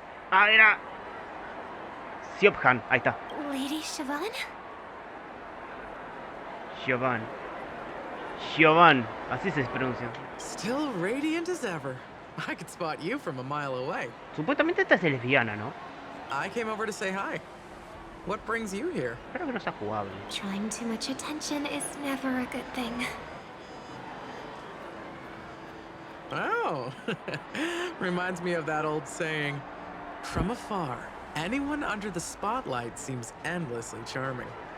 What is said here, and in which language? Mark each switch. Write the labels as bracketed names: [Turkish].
[Spanish] Ah, era... Siobhan, ahí está. [English] Lady Siobhan? [Spanish] Siobhan. Siobhan, así se pronuncia. [English] Still radiant as ever. I could spot you from a mile away. [Spanish] Supuestamente esta es lesbiana, ¿no? [English] I came over to say hi. What brings you here? [Spanish] Espero que no sea jugable. [English] Drawing too much attention is never a good thing. Oh, reminds me of that old saying, from afar, anyone under the spotlight seems endlessly charming.